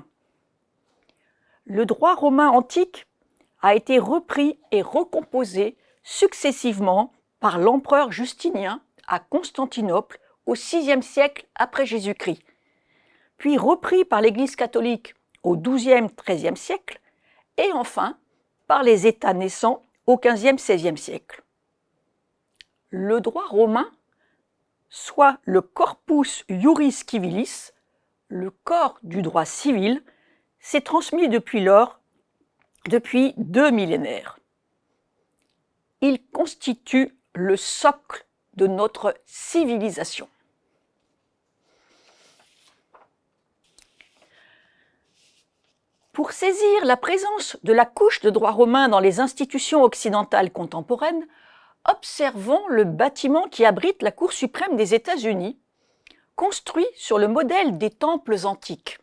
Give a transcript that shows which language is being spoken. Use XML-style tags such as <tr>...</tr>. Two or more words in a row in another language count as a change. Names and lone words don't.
<fr>Le droit romain antique a été repris et recomposé successivement par l'empereur Justinien à Constantinople au VIe siècle après Jésus-Christ, puis repris par l'Église catholique au XIIe, XIIIe siècle, et enfin par les États naissants au XVe-XVIe siècle. Le droit romain, soit le</fr> <la>corpus iuris civilis,</la> <fr>le corps du droit civil, s'est transmis depuis lors, depuis 2 millénaires. Il constitue le socle de notre civilisation. Pour saisir la présence de la couche de droit romain dans les institutions occidentales contemporaines, observons le bâtiment qui abrite la Cour suprême des États-Unis, construit sur le modèle des temples antiques.</fr>